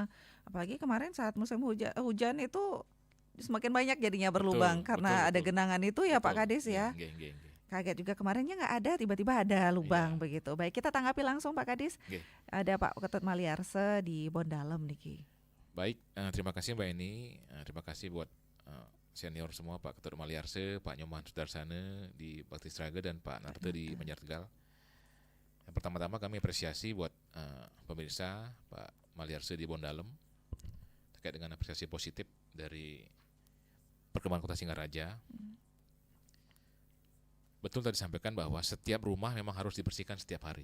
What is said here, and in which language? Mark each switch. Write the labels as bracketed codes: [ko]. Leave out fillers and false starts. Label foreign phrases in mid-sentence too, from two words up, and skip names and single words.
[id] Apalagi kemarin saat musim hujan itu semakin banyak jadinya berlubang karena ada genangan itu ya Pak Kadis ya. Kaget juga kemarinnya nggak ada, tiba-tiba ada lubang begitu. Baik, kita tanggapi langsung Pak Kadis. Ada Pak Ketut Maliarse di Bondalem niki. Baik, terima kasih Mbak Eni. Terima kasih buat senior semua, Pak Ketut Maliarse, Pak Nyoman Sudarsana di Bakti Sraga dan Pak Narta di Banjar Tegal. Yang pertama-tama kami apresiasi buat pemirsa Pak Maliarse di Bondalem terkait dengan apresiasi positif dari perkembangan Kota Singaraja. Betul tadi disampaikan bahwa setiap rumah memang harus dibersihkan setiap hari.